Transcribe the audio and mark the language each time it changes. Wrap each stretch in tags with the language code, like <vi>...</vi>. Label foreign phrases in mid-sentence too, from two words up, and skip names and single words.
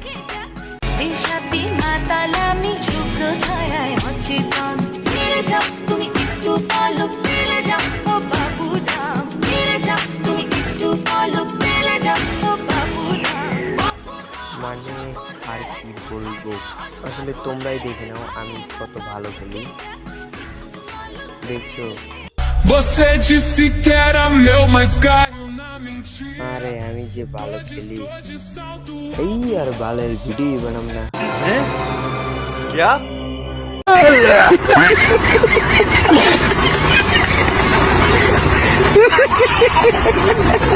<bn>মানে আর কি বলবো, আসলে তোমরাই দেখে নাও আমি কত ভালো খেলি। দেখছো?</bn> <pt>Você disse que era meu, mas</pt> <bn>আরে আমি যে ভালো খেলি, এই আর বালের ভিডিও বানাম না।</bn> <hi>क्या</hi>